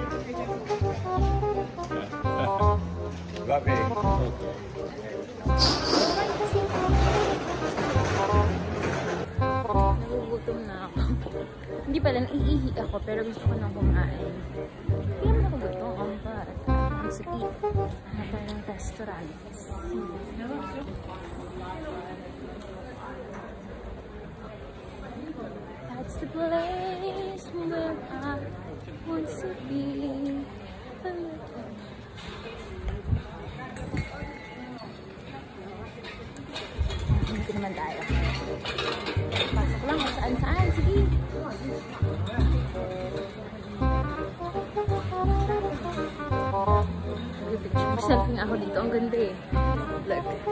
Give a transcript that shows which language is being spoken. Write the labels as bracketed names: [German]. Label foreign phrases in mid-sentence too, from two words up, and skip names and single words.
[Italian] Va bene. [Filipino] Nagugutom na ako. Hindi pala, naiihi ako pero gusto ko nang kumain. Hindi naman ako gutom. Ang sakit. Hanap tayo ng restaurant. [English] That's the place where I want to be. [Filipino] Dito naman tayo. Pasok lang kung saan-saan. Sige. Selfie nga ako dito. Ang ganda eh. Look.